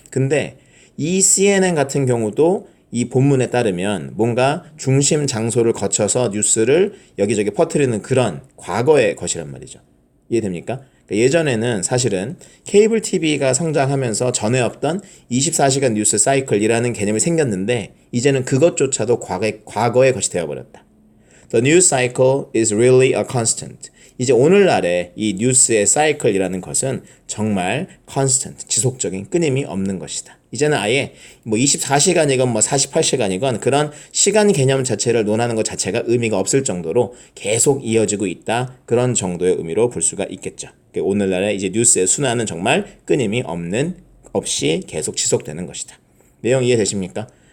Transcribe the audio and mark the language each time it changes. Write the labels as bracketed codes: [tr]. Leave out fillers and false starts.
[ko] 근데 이 CNN 같은 경우도 이 본문에 따르면 뭔가 중심 장소를 거쳐서 뉴스를 여기저기 퍼뜨리는 그런 과거의 것이란 말이죠. 이해됩니까? 그러니까 예전에는 사실은 케이블 TV가 성장하면서 전에 없던 24시간 뉴스 사이클이라는 개념이 생겼는데 이제는 그것조차도 과거의 것이 되어버렸다. [en] The news cycle is really a constant. [ko] 이제 오늘날의 이 뉴스의 사이클이라는 것은 정말 [en] constant, [ko] 지속적인 끊임이 없는 것이다. 이제는 아예 뭐 24시간이건 뭐 48시간이건 그런 시간 개념 자체를 논하는 것 자체가 의미가 없을 정도로 계속 이어지고 있다. 그런 정도의 의미로 볼 수가 있겠죠. 오늘날의 이제 뉴스의 순환은 정말 끊임이 없이 계속 지속되는 것이다. 내용 이해되십니까?